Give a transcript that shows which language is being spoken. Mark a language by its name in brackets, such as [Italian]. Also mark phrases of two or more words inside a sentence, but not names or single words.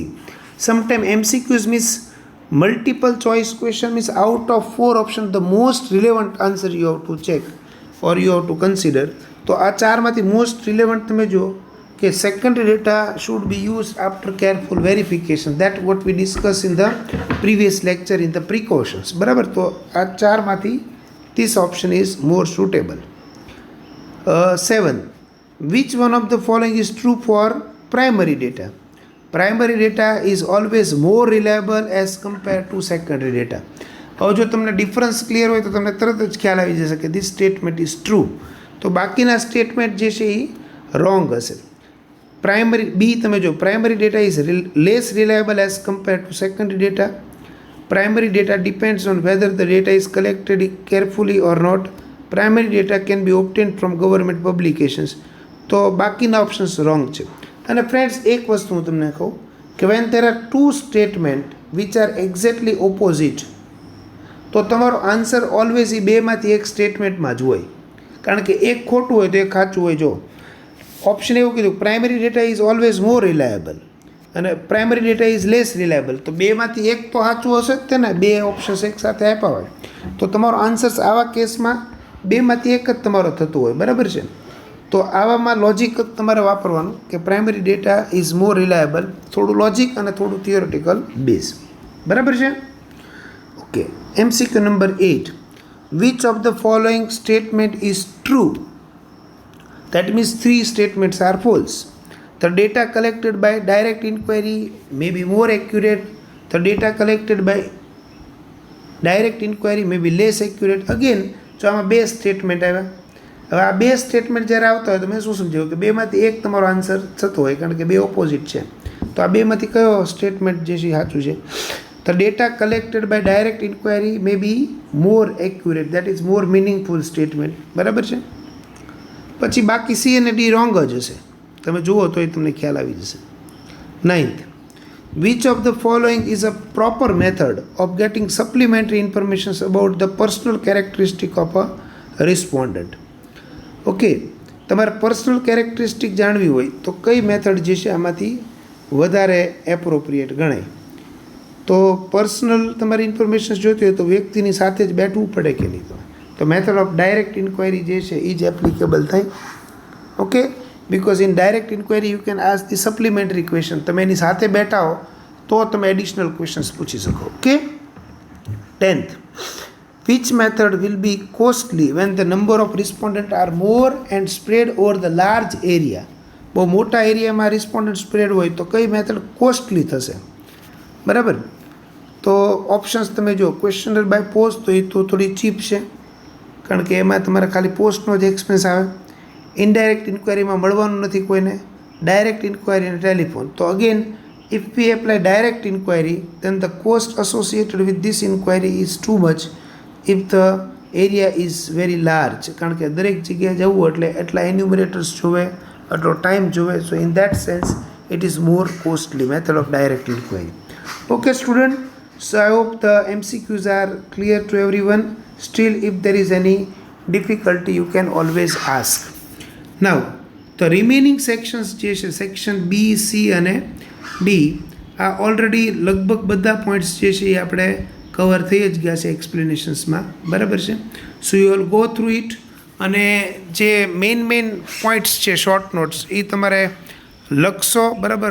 [English] Sometime MCQs means multiple choice question means out of 4 option the most relevant answer you have to check or you have to consider. [Gujarati] તો આ ચારમાંથી [English] most relevant [Gujarati] તમે જુઓ કે [English] secondary data should be use after careful verification. That what we discuss in the previous lecture in the precautions. [Gujarati] બરાબર? તો આ ચારમાંથી [English] this option is more suitable. 7, which one of the following is true for primary data? Primary data is always more reliable as compared to secondary data. [Gujarati] હવે જો તમને [English] difference clear [Gujarati] હોય તો તમને તરત જ ખ્યાલ આવી જશે કે [English] this statement is true. [Gujarati] તો બાકીના સ્ટેટમેન્ટ જે છે એ રોંગ હશે. [English] Primary B [Gujarati] તમે જો [English] primary data is less reliable as compared to secondary data. Primary data depends on whether the data is collected carefully or not. Primary data can be obtained from government publications. [Gujarati] તો બાકીના ઓપ્શન્સ રોંગ છે. અને ફ્રેન્ડ્સ એક વસ્તુ હું તમને કહું કે વેન [English] there are two statement which are exactly opposite, [Gujarati] તો તમારો [English] answer always [Gujarati] એ બેમાંથી એક સ્ટેટમેન્ટમાં જ હોય, કારણ કે એક ખોટું હોય તો એક સાચું હોય. જો ઓપ્શન એવું કીધું [English] primary data is always more reliable [Gujarati] અને [English] primary data is less reliable, [Gujarati] તો બેમાંથી એક તો સાચું હશે જ તે ને, બે ઓપ્શન્સ એક સાથે આપ્યા હોય તો તમારો આન્સર આવા કેસમાં બેમાંથી એક જ તમારો થતું હોય, બરાબર છે. તો આવામાં લોજિક જ તમારે વાપરવાનું કે [English] primary data is more reliable, [Gujarati] થોડું લોજિક અને થોડું [English] theoretical base, [Gujarati] બરાબર છે. ઓકે, MCQ નંબર 8, [English] which of the following statement is true? That means three statements are false. The data collected by direct inquiry may be more accurate. The data collected by direct inquiry may be less accurate. Again, [Gujarati] જો આમાં બે સ્ટેટમેન્ટ આવ્યા. હવે આ બે સ્ટેટમેન્ટ જ્યારે આવતા હોય તો મેં શું સમજાવ્યું કે બેમાંથી એક તમારો આન્સર થતો હોય, કારણ કે બે ઓપોઝિટ છે. તો આ બેમાંથી કયો સ્ટેટમેન્ટ જે છે સાચું છે? [English] The data collected by direct inquiry may be more accurate. That is more meaningful statement. [Gujarati] બરાબર છે. પછી બાકી સી અને ડી રોંગ જ હશે, તમે જુઓ તો એ તમને ખ્યાલ આવી જશે. [English] 9th, which of the following is a proper method of getting supplementary information about the personal characteristic of a respondent? [Gujarati] ઓકે, તમારે [English] personal characteristic [Gujarati] જાણવી હોય તો કઈ મેથડ જે છે આમાંથી વધારે એપ્રોપ્રિએટ ગણાય? તો પર્સનલ તમારી ઇન્ફોર્મેશન જોઈતી હોય તો વ્યક્તિની સાથે જ બેઠવું પડે કે નહીં? તો [English] method of direct inquiry [Gujarati] જે છે એ જ એપ્લિકેબલ થાય. [English] Okay, because in direct inquiry you can ask the supplementary question. [Gujarati] તમે એની સાથે બેઠા હો તો તમે [English] additional questions [Gujarati] પૂછી શકો. ઓકે. [English] 10th, which method will be costly when the number of respondents are more and spread over the large area? [Gujarati] બહુ મોટા એરિયામાં રિસ્પોન્ડન્ટ સ્પ્રેડ હોય તો કઈ મેથડ કોસ્ટલી થશે? બરાબર. તો ઓપ્શન્સ તમે જો, [English] questionnaire by post [Gujarati] તો એ તો થોડી ચીપ છે, કારણ કે એમાં તમારે ખાલી પોસ્ટનો જ એક્સપેન્સ આવે. ઇનડાયરેક્ટ ઇન્ક્વાયરીમાં મળવાનું નથી કોઈને, [English] direct inquiry [Gujarati] અને ટેલિફોન. [English] તો અગેન if we apply direct inquiry then the cost associated with this inquiry is too much if the area is very large, [Gujarati] કારણ કે દરેક જગ્યાએ જવું એટલે એટલા એન્યુમરેટર્સ જોવે, એટલો ટાઈમ જોવે. [English] So in that sense it is more costly method of direct inquiry. Okay student, so I hope the MCQs are clear to everyone. Still if there is any difficulty you can always ask. Now the remaining sections [Gujarati] જે છે સેક્શન B, C અને D આ ઓલરેડી લગભગ બધા પોઈન્ટ્સ જે છે એ આપણે કવર થઈ જ ગયા છે એક્સપ્લેનેશન્સમાં, બરાબર છે. [English] So you will go through it, [Gujarati] અને જે [English] main points [Gujarati] છે [English] short notes [Gujarati] એ તમારે લખશો, બરાબર.